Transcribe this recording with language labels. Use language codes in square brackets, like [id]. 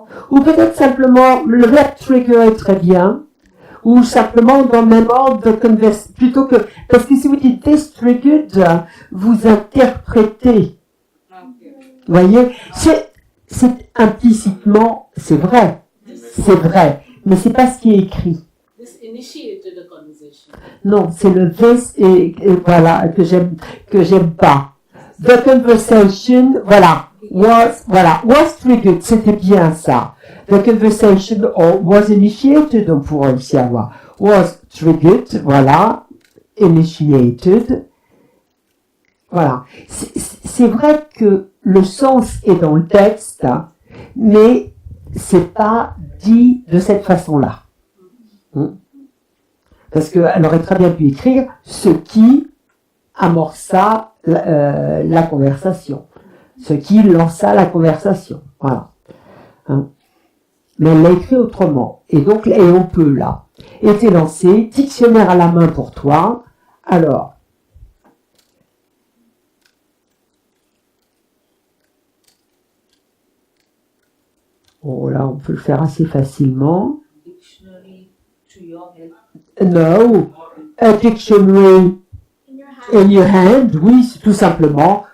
[fr] Ou peut-être simplement, le verbe trigger est très bien. Ou simplement dans le même ordre de conversation, plutôt que, parce que si vous dites [en] this triggered, [fr] vous interprétez. Vous voyez, c'est implicitement, c'est vrai, mais c'est pas ce qui est écrit. [en] This initiated a conversation. [fr] Non, c'est le this et voilà, que j'aime pas. [en] The conversation, was triggered, [fr] c'était bien ça. [en] The conversation was initiated, [fr] on pourrait aussi avoir. [en] Was triggered, voilà, initiated. Voilà. [fr] C'est vrai que le sens est dans le texte, mais c'est pas dit de cette façon-là. Parce qu'elle aurait très bien pu écrire ce qui amorça la conversation, ce qui lança la conversation. Voilà. Mais elle l'a écrit autrement. Et donc, et on peut là. Était lancé, dictionnaire à la main pour toi. Alors, oh là, on peut le faire assez facilement. [en] Dictionary to your help. No, a dictionary in your hand. in your hand, [fr] oui, c'est tout simplement.